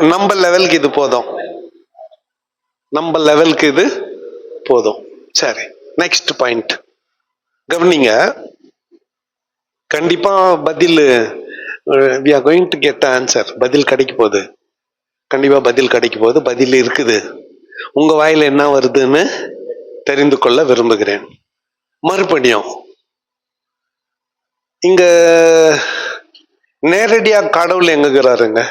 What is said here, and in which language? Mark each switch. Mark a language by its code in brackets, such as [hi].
[ta] நம்ம லெவலுக்கு இது போதும், நம்ம லெவலுக்கு இது போதும். சரி, நெக்ஸ்ட் பாயிண்ட் கவனிங்க. கண்டிப்பா பதில், [en] we are going to get the answer. [ta] பதில் கிடைக்க போகுது, கண்டிப்பா பதில் கிடைக்க போகுது. பதில் இருக்குது, உங்க வாயில என்ன வருதுன்னு தெரிந்து கொள்ள விரும்புகிறேன். மறுபடியும் இங்க நேரடியா கடவுள் எங்குகிறாருங்க?